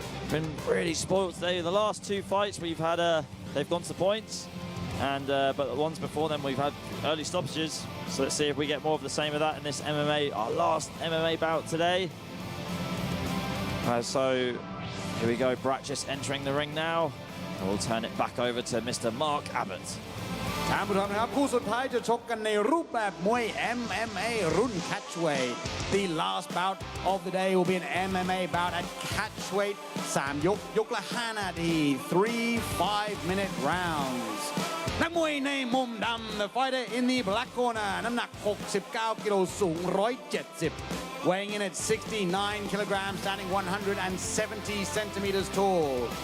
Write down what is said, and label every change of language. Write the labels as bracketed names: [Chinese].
[English] Been really spoiled today. The last 2 fights we've had, they've gone to points, and but the ones before them we've had early stoppages. So let's see if we get more of the same of that in this MMA, our last MMA bout today. So here we go, Brat just entering the ring now. And we'll turn it back over to Mr. Mark Abbott. [Thai] ท่านผู้ชมนะครับคู่สุดท้ายจะชกกันในรูปแบบมวย MMA รุ่น Catchweight. [English] The last bout of the day will be an MMA bout at Catchweight. [Thai] 3 ยก ยกละ 5 นาที [English] 3 5-minute rounds. [Thai] นักมวยในมุมดำ [English] The fighter in the black corner [Thai] น้ำหนัก 69 กิโลสูง 170. [English] Weighing in at 69 kilograms, standing 170 centimeters tall.